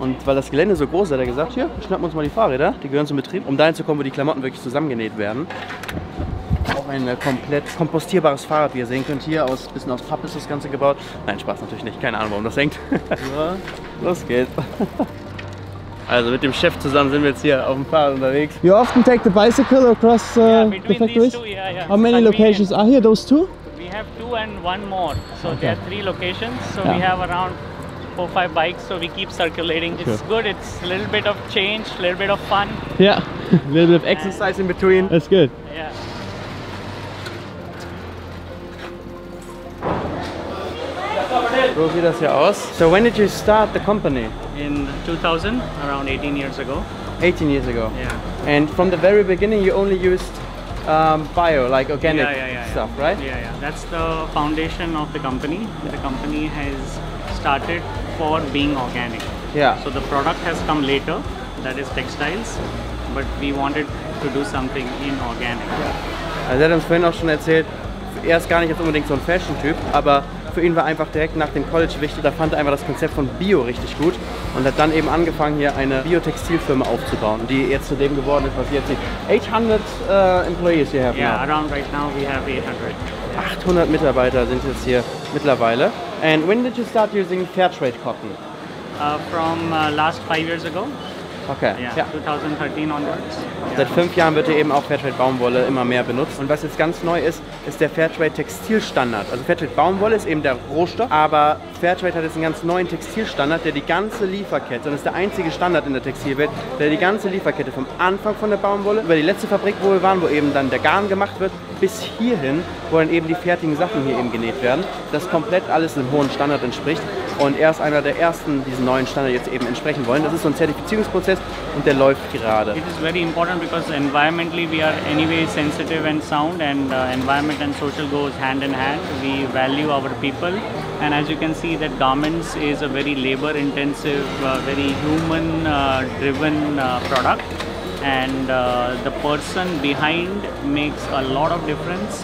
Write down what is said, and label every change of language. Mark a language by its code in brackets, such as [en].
[de] Und weil das Gelände so groß ist, hat er gesagt, hier, schnappen wir uns mal die Fahrräder, die gehören zum Betrieb, um dahin zu kommen, wo die Klamotten wirklich zusammengenäht werden. Auch ein komplett kompostierbares Fahrrad, wie ihr sehen könnt. Hier aus bisschen aus Pappe ist das Ganze gebaut. Nein, Spaß natürlich nicht. Keine Ahnung, warum das hängt. So, los geht's. Also mit dem Chef zusammen sind wir jetzt hier auf dem Fahrrad unterwegs. [en] You often take the bicycle across the factories? Yeah. How many locations are here? Those 2? We have 2 and 1 more. So Okay. there are 3 locations. So Yeah. we have around 4, 5 bikes. So we keep circulating. It's good. It's a little bit of change, a little bit of fun. Yeah, a little bit of exercise in between. That's good. Yeah. [de] So sieht das hier aus. [en] So when did you start the company? In 2000, around 18 years ago. 18 years ago. Yeah. And from the very beginning you only used bio, like organic stuff, right? Yeah, yeah. That's the foundation of the company. The company has started for being organic. Yeah. So the product has come later, that is textiles, but we wanted to do something inorganic. [de] Also er hat uns vorhin auch schon erzählt, er ist gar nicht jetzt unbedingt so ein Fashion-Typ, aber für ihn war einfach direkt nach dem College wichtig, da fand er einfach das Konzept von Bio richtig gut und hat dann eben angefangen, hier eine Biotextilfirma aufzubauen, die jetzt zu dem geworden ist, was ihr jetzt seht. [en] 800 employees you have Yeah, now. around right now we have 800. [de] 800 Mitarbeiter sind jetzt hier mittlerweile. [en] And when did you start using Fairtrade cotton? From last 5 years ago. Okay. Yeah, 2013 onwards. [de] Seit 5 Jahren wird hier eben auch Fairtrade Baumwolle immer mehr benutzt. Und was jetzt ganz neu ist, ist der Fairtrade Textilstandard. Also Fairtrade Baumwolle ist eben der Rohstoff, aber Fairtrade hat jetzt einen ganz neuen Textilstandard, der die ganze Lieferkette, und ist der einzige Standard in der Textilwelt, der die ganze Lieferkette vom Anfang von der Baumwolle über die letzte Fabrik, wo wir waren, wo eben dann der Garn gemacht wird, bis hierhin, wo dann eben die fertigen Sachen hier eben genäht werden, das komplett alles einem hohen Standard entspricht. Und er ist einer der ersten, die diesen neuen Standard jetzt eben entsprechen wollen. Das ist so ein Zertifizierungsprozess und der läuft gerade. [en] It is very important because environmentally we are anyway sensitive and sound, and environment and social goes hand in hand. We value our people, and as you can see that garments is a very labor intensive, very human driven product, and the person behind makes a lot of difference.